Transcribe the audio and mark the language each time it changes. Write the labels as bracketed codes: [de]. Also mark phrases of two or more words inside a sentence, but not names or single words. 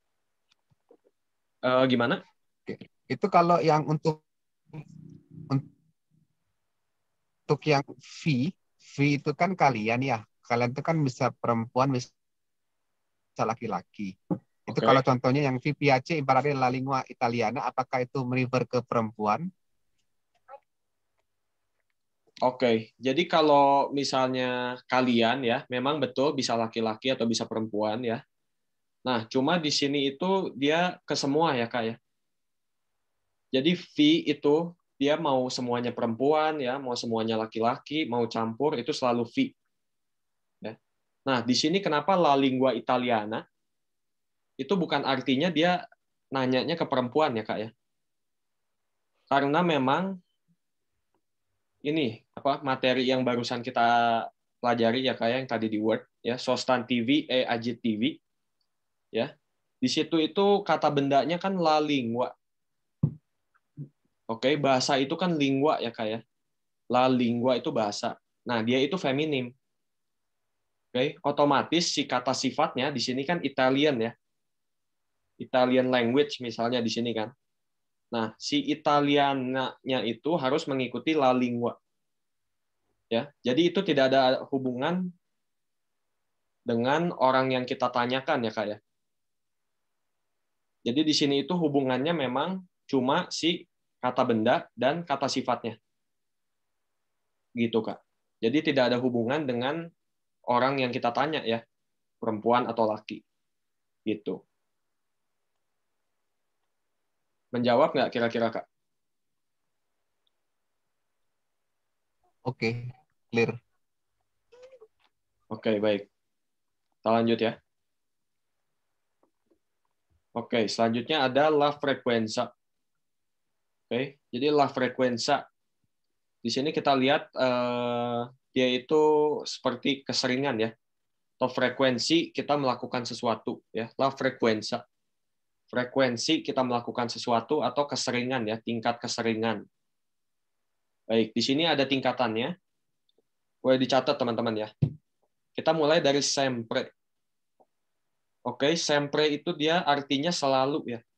[id] Gimana? Itu kalau yang untuk yang V itu kan kalian ya. Kalian itu kan bisa perempuan, bisa laki-laki. Itu Oke. kalau contohnya yang V piace ibaratnya [it] la lingua italiana, [id] apakah itu merefer ke perempuan? Oke. Jadi kalau misalnya kalian ya, memang betul bisa laki-laki atau bisa perempuan ya. Nah, cuma di sini itu dia ke semua ya, Kak ya. Jadi V itu dia mau semuanya perempuan ya, mau semuanya laki-laki, mau campur itu selalu V. Ya. Nah, di sini kenapa [it] la lingua italiana? [id] Itu bukan artinya dia nanyanya ke perempuan ya, Kak ya. Karena memang ini materi yang barusan kita pelajari ya, Kak ya, yang tadi di Word ya, [it] sostantivi e aggettivi ya. [id] Di situ itu kata bendanya kan [it] la lingua. [id] Oke, bahasa itu kan lingua ya, Kak ya. [it] La lingua [id] itu bahasa. Nah, dia itu feminim. Oke, otomatis si kata sifatnya di sini kan Italian ya. [en] Italian language [id] misalnya di sini kan. Nah, si Italiannya itu harus mengikuti [it] la lingua. [id] Ya, jadi itu tidak ada hubungan dengan orang yang kita tanyakan ya, Kak ya. Jadi di sini itu hubungannya memang cuma si kata benda dan kata sifatnya. Gitu, Kak. Jadi tidak ada hubungan dengan orang yang kita tanya ya, perempuan atau laki. Gitu. Menjawab nggak kira-kira, Kak? Oke, clear. Oke, baik. Kita lanjut ya. Oke, selanjutnya ada [it] la frequenza. [id] Oke, jadi [it] la frequenza. [id] Di sini kita lihat dia itu seperti keseringan ya, atau frekuensi kita melakukan sesuatu ya. [it] La frequenza. [id] Frekuensi kita melakukan sesuatu atau keseringan ya, tingkat keseringan. Baik, di sini ada tingkatannya. Boleh dicatat teman-teman ya. Kita mulai dari sempre. Oke, sempre itu dia artinya selalu ya.